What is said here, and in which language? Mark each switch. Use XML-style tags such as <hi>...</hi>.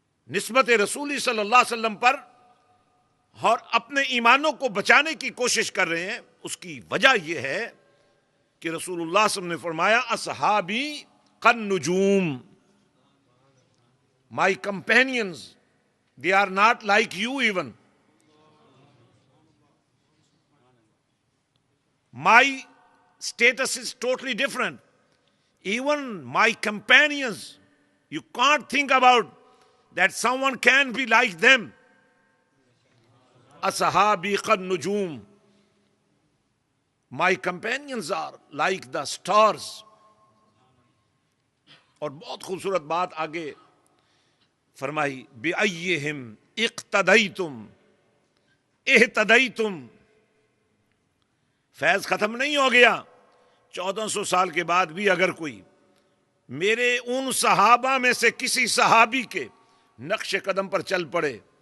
<ur>نسبت رسولی صلی اللہ علیہ وسلم پر اور اپنے ایمانوں کو بچانے کی کوشش کر رہے ہیں، اس کی وجہ یہ ہے کہ رسول اللہ صلی اللہ علیہ وسلم نے فرمایا</ur> <ar>اصحابی کالنجوم،</ar> <en>my companions, they are not like you even. My status is totally different. Even my companions, you can't think about that someone can be like them.</en> <ar>Ashabi qad nujum.</ar> <en>My companions are like the stars.</en> <ur>اور بہت خوبصورت بات آگے فرمائی</ur> <ar>بِأَيِّهِمْ اِقْتَدَيْتُمْ اِهْتَدَيْتُمْ۔</ar> <ur>فیض ختم نہیں ہو گیا، 1400 سال کے بعد بھی اگر کوئی میرے ان صحابہ میں سے کسی صحابی کے نقش قدم پر چل پڑے،</ur>